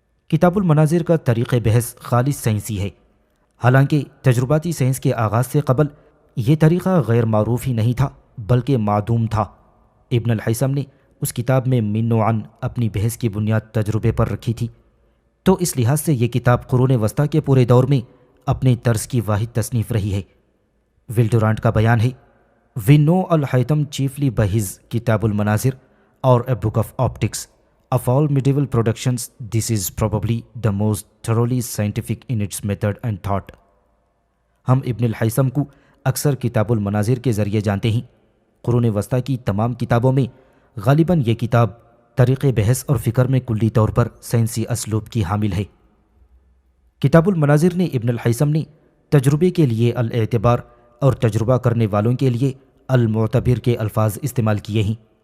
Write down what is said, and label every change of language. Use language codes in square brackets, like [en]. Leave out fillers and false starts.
[ur] کتاب المناظر کا طریق بحث خالص سائنسی ہے. حالانکہ تجرباتی سائنس کے آغاز سے قبل یہ طریقہ غیر معروف ہی نہیں تھا بلکہ معدوم تھا. ابن الحیثم نے اس کتاب میں من و عن اپنی بحث کی بنیاد تجربے پر رکھی تھی، تو اس لحاظ سے یہ کتاب قرون وسطیٰ کے پورے دور میں اپنے طرز کی واحد تصنیف رہی ہے. ولڈورانٹ کا بیان ہے: [en] We know Al-Haytham chiefly by his Kitab al-Manazir or a book of optics. Of all medieval productions, this is probably the most thoroughly scientific in its method and thought. [ur] ہم ابن الحیثم کو اکثر کتاب المناظر کے ذریعے جانتے ہیں. قرون وسطیٰ کی تمام کتابوں میں غالباً یہ کتاب طریق بحث اور فکر میں کلی طور پر سائنسی اسلوب کی حامل ہے. کتاب المناظر نے ابن الحیثم نے تجربے کے لیے الاعتبار اور تجربہ کرنے والوں کے لیے المعتبر کے الفاظ استعمال کیے ہیں.